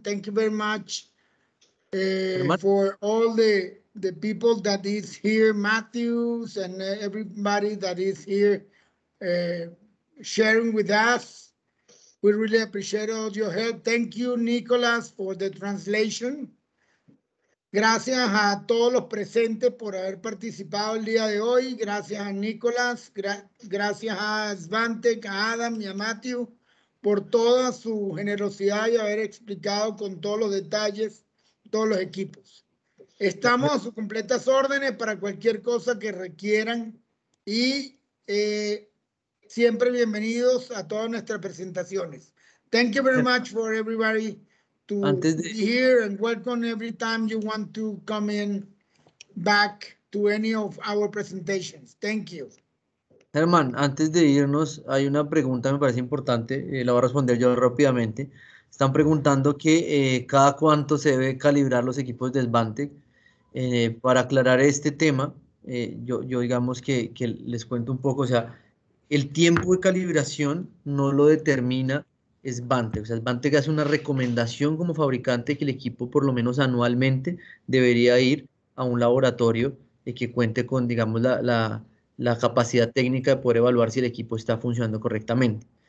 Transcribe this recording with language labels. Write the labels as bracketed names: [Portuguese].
[English] Thank you very much for all the people that is here, Matthews, and everybody that is here sharing with us. We really appreciate all your help. Thank you, Nicholas, for the translation. [Spanish] Gracias a todos los presentes por haber participado el día de hoy. Gracias a Nicolás, gracias a Svantek, a Adam y a Matthew por toda su generosidad y haber explicado con todos los detalles todos los equipos. Estamos a sus completas órdenes para cualquier cosa que requieran y siempre bienvenidos a todas nuestras presentaciones. [English] Thank you very much for everybody to be here and welcome every time you want to come in back to any of our presentations. Thank you. [Spanish] Germán, antes de irnos, hay una pregunta, me parece importante, la voy a responder yo rápidamente. Están preguntando que cada cuánto se debe calibrar los equipos de Svantek. Para aclarar este tema, yo digamos que les cuento un poco, o sea, el tiempo de calibración no lo determina Svantek. O sea, Svantek hace una recomendación como fabricante que el equipo por lo menos anualmente debería ir a un laboratorio que cuente con, digamos, la capacidad técnica de poder evaluar si el equipo está funcionando correctamente.